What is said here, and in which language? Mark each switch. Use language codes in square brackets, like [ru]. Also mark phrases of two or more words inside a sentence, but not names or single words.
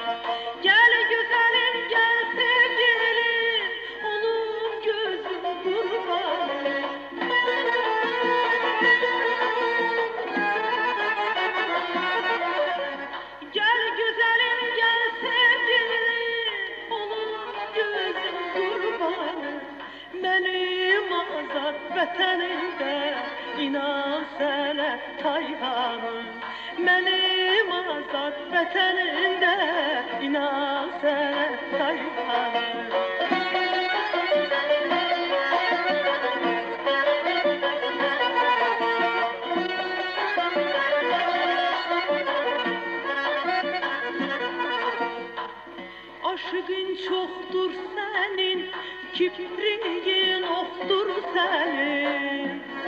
[tr] Gel güzelim gel sevgilim, onun gözüm kurbanım. Gel güzelim gel sevgilim, onun gözüm kurbanım. [az] Benim azad vətənimdə, inan sənə Tayhanım. Benim azad vətənimdə, inan sənə Tayhanım. Aşığın çoxdur sənin, kibriyin oxdur sənin.